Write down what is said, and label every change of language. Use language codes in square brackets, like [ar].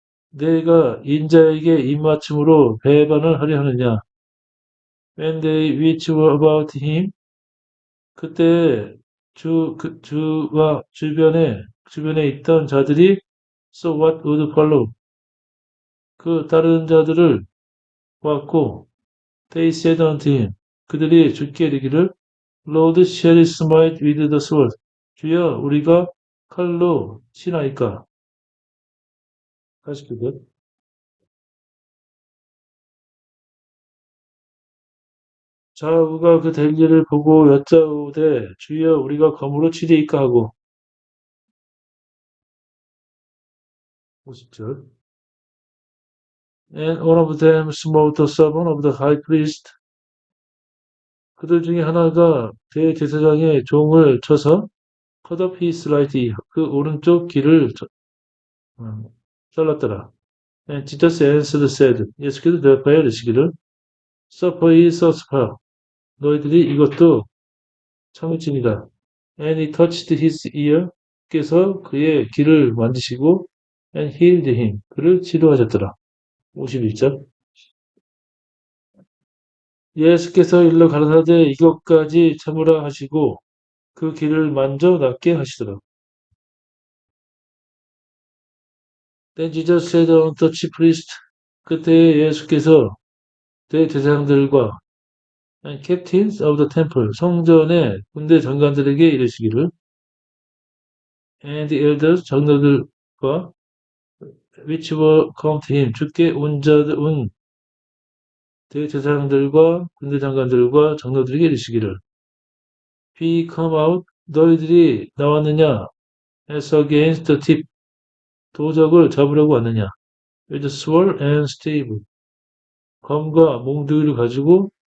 [ko] 내가 인자에게 입맞춤으로 배반을 하려 하느냐? [en] When they which were about him, [ko] 그때 주와 주변에 있던 자들이 [en] so what would follow? [ko] 그 다른 자들을 보았고, [en] they said unto him, [ko] 그들이 주께 이르기를 [en] Lord, shall we smite with the sword? [ko] 주여, 우리가 칼로 치나이까? 49절. 자우가 그 될 일을 보고 여짜오되 주여 우리가 검으로 치리이까 하고 50절. [en] And one of them smote the servant of the high priest. [ko] 그들 중에 하나가 대제사장의 종을 쳐서 [en] cut off his right ear, [ko] 그 오른쪽 귀를 잘랐더라. [en] And Jesus answered said, [ko] 예수께서 대답하여 이르시기를 [en] suffer ye suffer, [ko] 너희들이 이것도 참을지니라. [en] And he touched his ear, [ko] 께서 그의 귀를 만지시고 [en] and healed him, [ko] 그를 치료하셨더라. 51절. 예수께서 일러 가라사대 이것까지 참으라 하시고 그 귀를 만져 낫게 하시더라. [en] Then Jesus said unto the chief priest, [ko] 그때 예수께서 대제사장들과 [en] and captains of the temple, [ko] 성전의 군대 장관들에게 이르시기를 [en] and the elders, [ko] 장로들과 [en] which were come to him, [ko] 주께 온 대제사장들과 군대 장관들과 장로들에게 이르시기를 [en] be come out, [ko] 너희들이 나왔느냐 [en] as against the tip, [ko] 도적을 잡으려고 왔느냐 [en] with sword and stave, [ko] 검과 몽둥이를 가지고